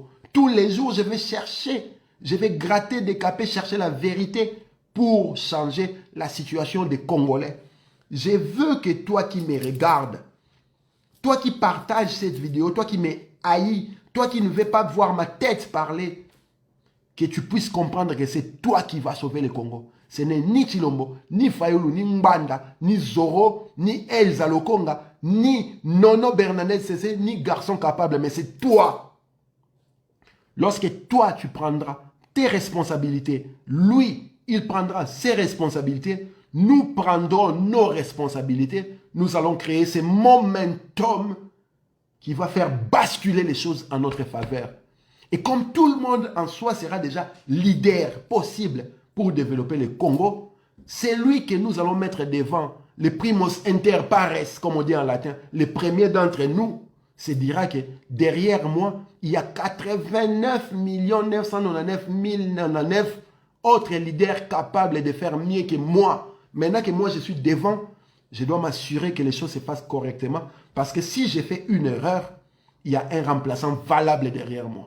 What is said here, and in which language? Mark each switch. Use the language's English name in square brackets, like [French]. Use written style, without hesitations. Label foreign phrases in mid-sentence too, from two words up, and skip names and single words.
[French] Tous les jours, je vais chercher, je vais gratter, décaper, chercher la vérité pour changer la situation des Congolais. Je veux que toi qui me regardes, toi qui partages cette vidéo, toi qui me haïs, toi qui ne veux pas voir ma tête parler, que tu puisses comprendre que c'est toi qui vas sauver le Congo. Ce n'est ni Chilombo, ni Fayulu, ni Mbanda, ni Zoro, ni Elsa Lokonga, ni Nono Bernadette Cessé, ni Garçon Capable, mais c'est toi. Lorsque toi, tu prendras tes responsabilités, lui, il prendra ses responsabilités, nous prendrons nos responsabilités, nous allons créer ce momentum qui va faire basculer les choses en notre faveur. Et comme tout le monde en soi sera déjà leader possible pour développer le Congo, c'est lui que nous allons mettre devant, le [Latin] primos inter pares, [French] comme on dit en latin, le premier d'entre nous, se dira que derrière moi, il y a 89 999 099 autres leaders capables de faire mieux que moi. Maintenant que moi je suis devant, je dois m'assurer que les choses se passent correctement, parce que si j'ai fait une erreur, il y a un remplaçant valable derrière moi.